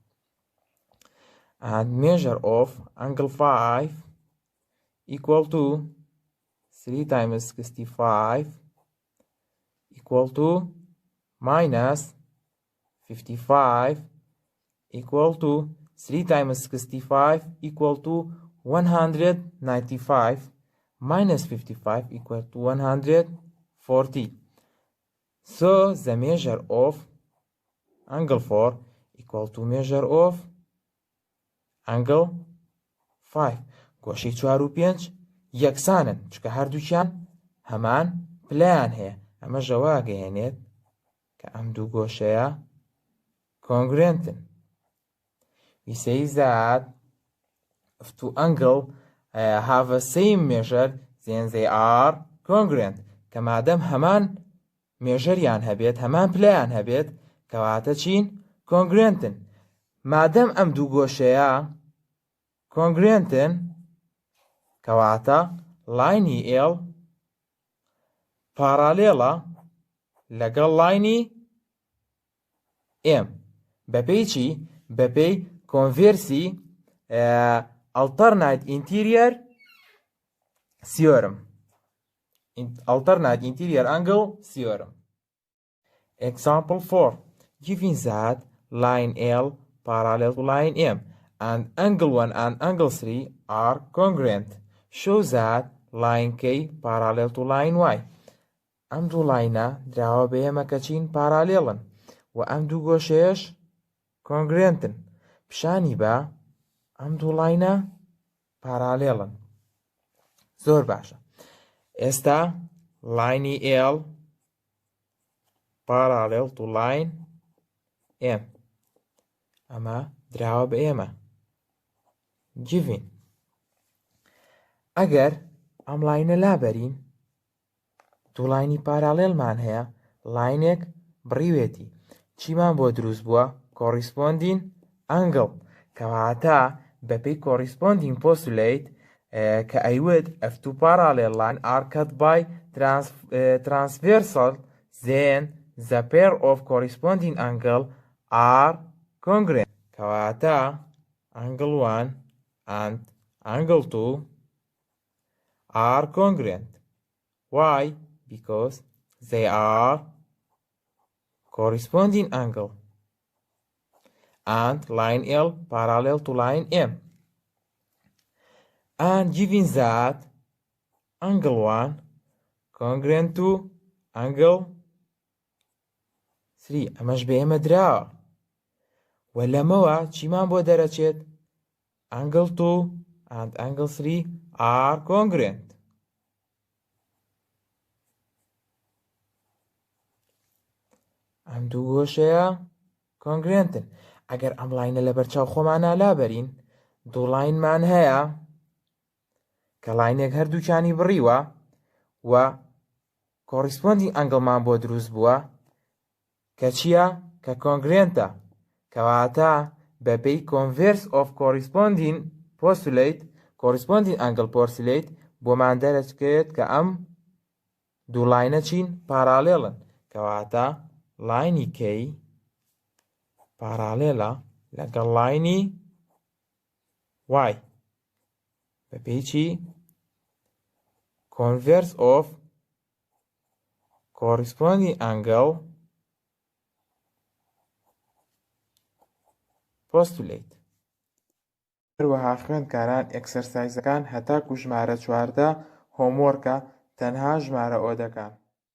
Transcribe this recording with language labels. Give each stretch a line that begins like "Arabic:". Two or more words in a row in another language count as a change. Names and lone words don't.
English: And measure of angle 5 equal to 3 times 65 equal to minus 55 equal to 3 times 65 equal to 195 minus 55 equal to 140. So the measure of angle 4 equal to measure of angle 5.
Central Kurdish: گۆشەی 4 و 5 یەکسانن چکە هەردووکیان هەمان پلەیان هەیە. ئەمە ژەوا گەیەنێت کە ئەم دوو گۆشەیە congruentن.
English: We say that if two angles have the same measure then they are congruent.
Central Kurdish: کە مادەم هەمان مێژەریان هەبێت هەمان پلەیان هەبێت کەواتە چین congruentن. مادەم ئەم دوو گۆشەیە congruentن کەواتە لاینی L پارالێڵە لەگەڵ لاینی M بەپێی چی؟ بەپێی کۆنڤێرسی
English: alternate interior theorem. Alternate interior angle theorem. Example 4. Given that line L parallel to line M and angle 1 and angle 3 are congruent, show that line K parallel to line Y.
Central Kurdish: ئەم دوو لاینە دراوە بە ئێمە کە چین پارالێڵن و ئەم دوو گۆشەیەش کۆنگرێنتن. پیشانی بە ئەم دوو لاینە پارالێڵن. زۆر باشە. ئێستا لاینی L
English: parallel to line M.
Central Kurdish: ئەمە دراوە بە ئێمە. Given. ئەگەر ئەم لاینە لابەرین دوو لاینی پارالێڵمان هەیە لاینێک بڕیوێتی چیمان بۆ دروست بووە؟
English: corresponding angle
Central Kurdish: کەواتە بەپێی
English: corresponding postulate
Central Kurdish: کە ئەیوت
English: if two parallel line are cut by transversal then the pair of corresponding angle are congruent. کەواتە angle 1 and angle 2 are congruent. Why? Because they are corresponding angle and line L parallel to line M. And given that angle 1 congruent to angle 3
Central Kurdish: ئەمەش بە ئێمە دراوە و لەمەوە چیمان بۆ دەرەچێت؟
English: angle 2 and angle 3 are congruent.
Central Kurdish: ئەم دوو گۆشەیە کۆنگرێنتن. ئەگەر ئەم لاینە لە بەرچاو خۆمانە لابەرین دوو لاینمان هەیە کە لاینێک هەردووکیانی بڕیوە و
English: corresponding angle
Central Kurdish: بۆ دروست بووە کە چییە؟ کە کۆنگرێنتە کەواتە بەپێی
English: converse of corresponding postulate corresponding angle postulate
Central Kurdish: بۆمان دەرەچێت کە ئەم دوو لاینە چین پارالێڵن کەواتە لاینی K پارالێڵە لەگەڵ لاینی Y بەپێی چی؟
English: converse of corresponding angle postulate.
Central Kurdish: هەروەها خوێندکاران ئەکسەرسایزەکان هەتاکو ژمارە 14 هۆموۆرکە تەنها ژمارە ئۆدەکان.